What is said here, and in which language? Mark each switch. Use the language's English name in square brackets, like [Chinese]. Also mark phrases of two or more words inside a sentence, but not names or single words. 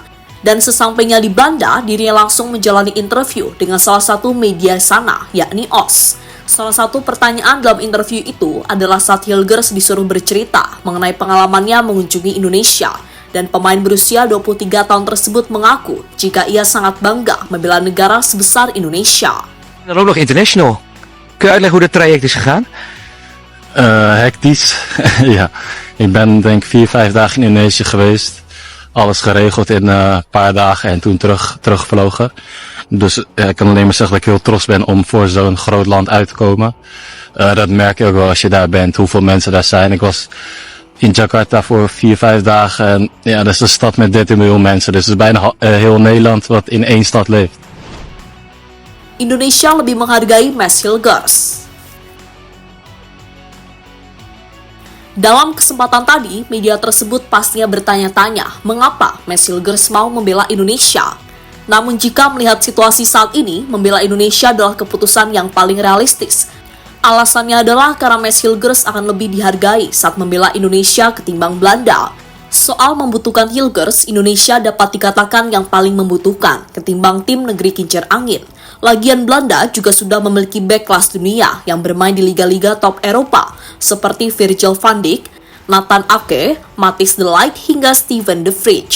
[Indonesian] Dan sesampainya di Belanda, dirinya langsung menjalani interview dengan salah satu media sana, yakni OS. Salah satu pertanyaan dalam interview itu adalah saat Hilgers disuruh bercerita mengenai pengalamannya mengunjungi Indonesia. Dan pemain berusia 23 tahun tersebut mengaku jika ia sangat bangga membela negara sebesar Indonesia. [Dutch] Dan ook nog international. Kun je uitleggen hoe dat traject is gegaan? Hectisch. Ja, ik ben denk 4-5 dagen in Indonesië geweest. Alles geregeld in een paar dagen en toen teruggevlogen. Dus ik kan alleen maar zeggen dat ik heel trots ben om voor zo'n groot land uit te komen. Dat merk je ook wel als je daar bent, hoeveel mensen daar zijn. Ik was in Jakarta voor 4-5 dagen en ja, dat is een stad met 13 miljoen mensen. Dus het is bijna heel Nederland wat in één stad leeft. [Indonesian] Indonesia lebih menghargai Mads Hilgers. Dalam kesempatan tadi, media tersebut pastinya bertanya-tanya mengapa Mads Hilgers mau membela Indonesia. Namun jika melihat situasi saat ini, membela Indonesia adalah keputusan yang paling realistis. Alasannya adalah karena Mads Hilgers akan lebih dihargai saat membela Indonesia ketimbang Belanda. Soal membutuhkan Hilgers, Indonesia dapat dikatakan yang paling membutuhkan ketimbang tim negeri kincir angin. Lagian Belanda juga sudah memiliki bek kelas dunia yang bermain di liga-liga top Eropa seperti Virgil van Dijk, Nathan Ake, Matthijs de Ligt hingga Steven de Vrij.